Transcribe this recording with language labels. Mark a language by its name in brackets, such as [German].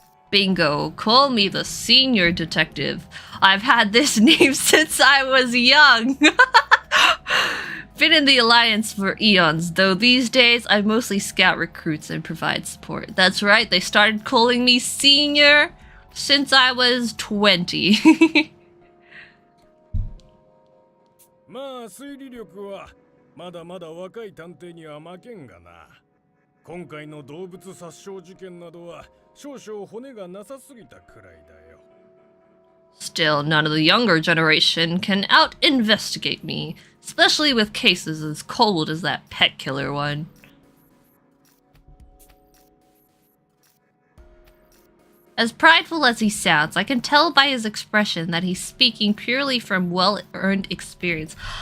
[English] Bingo, call me the senior detective. I've had this name since I was young. Been in the Alliance for eons, though these days I mostly scout recruits and provide support. That's right, they started calling me senior since I was 20. [Japanese] まあ推理力はまだまだ若い探偵には負けんがな。今回の動物殺傷事件などは少々骨がなさすぎたくらいだよ。 [English] Still, none of the younger generation can out-investigate me, especially with cases as cold as that pet killer one. As prideful as he sounds, I can tell by his expression that he's speaking purely from well-earned experience.